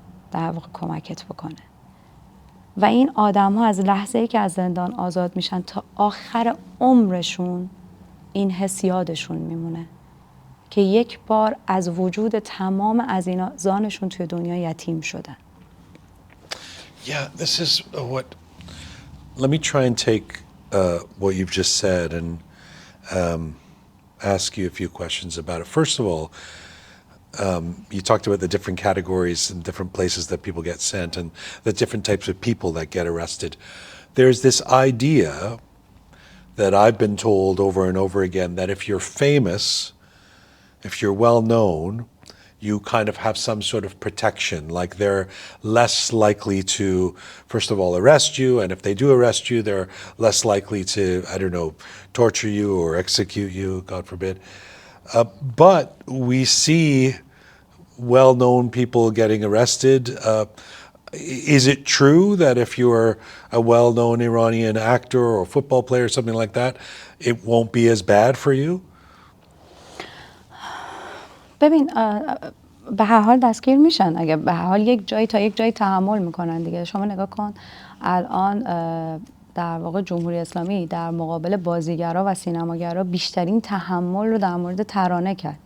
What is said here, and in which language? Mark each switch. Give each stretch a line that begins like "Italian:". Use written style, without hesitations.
Persian: در واقع کمکت بکنه. و این آدم ها از لحظه‌ای که از زندان آزاد میشن تا آخر عمرشون این حس یادشون میمونه که یک بار از وجود تمام عزیزانشون توی دنیا یتیم شدن.
English: Yeah, this is what. Let me try and take what you've just said and ask you a few questions about it. First of all, you talked about the different categories and different places that people get sent and the different types of people that get arrested. There's this idea that I've been told over and over again that if you're famous, if you're well known, you kind of have some sort of protection, like they're less likely to, first of all, arrest you, and if they do arrest you, they're less likely to, I don't know, torture you or execute you, God forbid. But we see well-known people getting arrested. Is it true that if you're a well-known Iranian actor or football player or something like that, it won't be as bad for you?
Persian: ببین به هر حال دستگیر میشن، اگه به هر حال یک جایی تا یک جایی تحمل میکنن دیگه. شما نگاه کن الان در واقع جمهوری اسلامی در مقابل بازیگرا و سینماگرا بیشترین تحمل رو در مورد ترانه کرد.